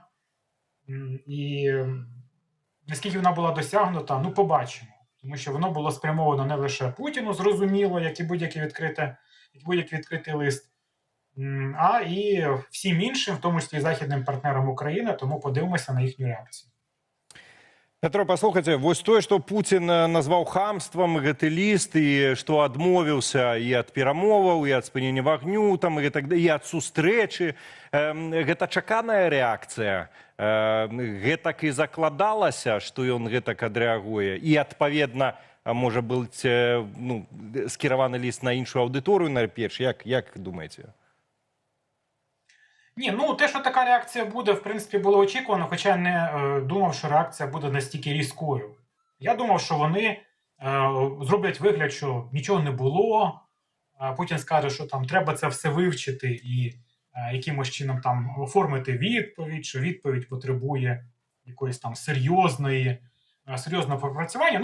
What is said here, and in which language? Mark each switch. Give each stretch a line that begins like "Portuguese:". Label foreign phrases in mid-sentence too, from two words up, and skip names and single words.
Ukrainian: І наскільки вона була досягнута, ну побачимо. Тому що воно було спрямовано не лише Путіну, зрозуміло, як і будь-який відкритий лист, а і всім іншим, в тому числі і західним партнерам України, тому подивимося на їхню реакцію. Петро, послухайте,
Belarusian: вось тое, што Пуцін назваў хамствам гэты ліст, і што адмовіўся і ад перамоваў, і ад спынення вагню, там, і ад сустрэчы, гэта чаканая рэакцыя. Гэтак і закладалася, што ён гэтак адрэагуе, і адпаведна, можа быць, ну, скіраваны ліст на іншую аўдыторыю найперш. Як думаеце?
Ukrainian: Ні, ну те, що така реакція буде, в принципі, було очікувано, хоча я не думав, що реакція буде настільки різкою. Я думав, що вони зроблять вигляд, що нічого не було, Путін скаже, що там треба це все вивчити і якимось чином там оформити відповідь, що відповідь потребує якоїсь там серйозного пропрацювання.